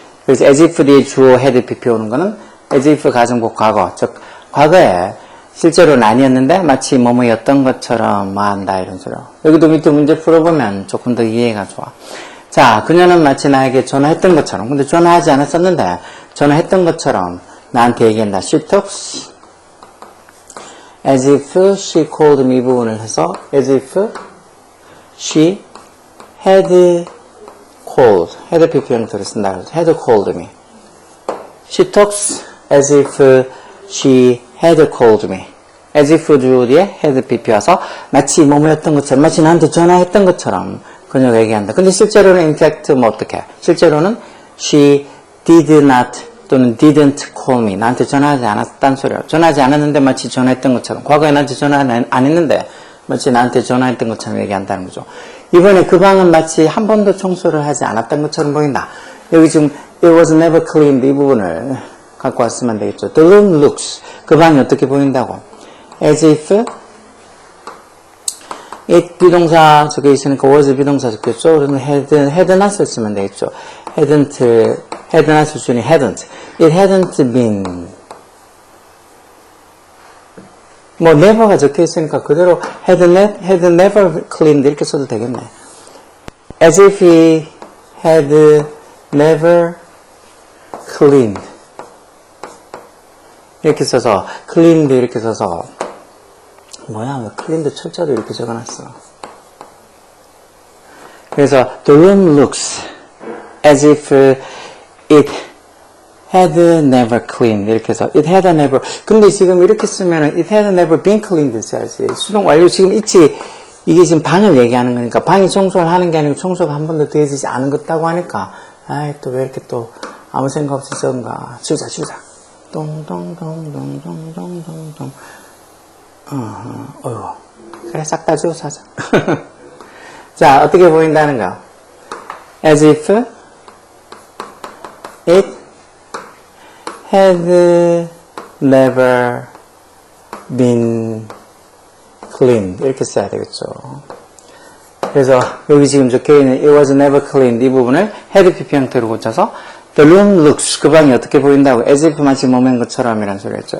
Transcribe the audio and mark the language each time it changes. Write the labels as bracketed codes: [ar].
[ko] 그래서 as if 뒤에 주어 had pp 오는 거는 as if 가정법 과거 즉 과거에 실제로는 아니었는데 마치 뭐뭐였던 것처럼 말한다 이런 소리예요. 여기도 밑에 문제 풀어보면 조금 더 이해가 좋아. 자, 그녀는 마치 나에게 전화했던 것처럼 근데 전화하지 않았었는데 전화했던 것처럼 나한테 얘기한다. [en] She talks as if she called me [ko] 부분을 해서 as if she had called had pp 형태로 쓴다 그래서 had called me [en] she talks as if she had called me [ko] as if 주어 뒤에 had pp 와서 마치 뭐뭐였던 것처럼 마치 나한테 전화했던 것처럼 그녀가 얘기한다. 근데 실제로는 in fact 뭐 어떻게 실제로는 [en] she did not [ko] 또는 didn't call me. 나한테 전화하지 않았다는 소리야. 전화하지 않았는데 마치 전화했던 것처럼. 과거에 나한테 전화 안 했는데 마치 나한테 전화했던 것처럼 얘기한다는 거죠. 이번에 그 방은 마치 한 번도 청소를 하지 않았던 것처럼 보인다. 여기 지금 it was never cleaned 이 부분을 갖고 왔으면 되겠죠. [en] The room looks. [ko] 그 방이 어떻게 보인다고? As if it 비동사 적혀 있으니까 was 비동사 적혔죠. 그러면 had not을 쓰면 되겠죠. had not을 쓰니 hadn't. [en] It hadn't been. [ko] 뭐 never가 적혀 있으니까 그대로 had never cleaned 이렇게 써도 되겠네. [en] As if he had never cleaned. [ko] 이렇게 써서 cleaned 이렇게 써서 뭐야 왜 cleaned 철자도 이렇게 적어놨어. [en] 그래서 the room looks as if it had never cleaned [ko] 이렇게 해서 [en] it had never [ko] 근데 지금 이렇게 쓰면 [en] it had never been cleaned 써야지. [ko] 수동 완료 지금 이게 지금 방을 얘기하는 거니까 방이 청소를 하는 게 아니고 청소가 한 번도 되어지지 않은 것다고 하니까 아이 또 왜 이렇게 또 아무 생각 없이 적은가. 주자 똥똥똥똥똥똥똥똥 어휴 그래 싹 다 지워서 하자. 자 어떻게 보인다는가. [en] as if it had never been cleaned [ko] 이렇게 써야 되겠죠. 그래서 여기 지금 적혀있는 it was never cleaned 이 부분을 had PP 형태로 고쳐서 [en] the room looks [ko] 그 방이 어떻게 보인다고 as if 마치 몸인 것처럼 이란 소리였죠.